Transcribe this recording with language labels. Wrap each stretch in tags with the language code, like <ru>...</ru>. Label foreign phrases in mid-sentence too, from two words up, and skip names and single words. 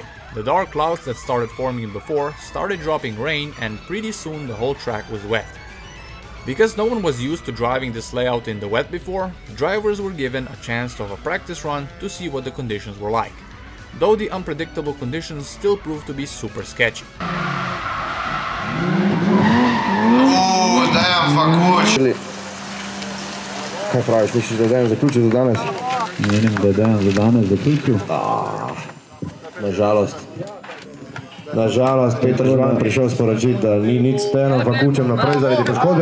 <en>The dark clouds that started forming before started dropping rain, and pretty soon the whole track was wet. Because no one was used to driving this layout in the wet before, drivers were given a chance of a practice run to see what the conditions were like. Though the unpredictable conditions still proved to be super sketchy.</en> <sl>Kaj praviš, misliš, da je Dejan zaključil za danes? Menim, da je Dejan za danes zaključil. Nažalost, Peter Žvan prišel sporočiti, da ni nič s Dejanom Fakučem naprej zaradi poškodbe.</sl>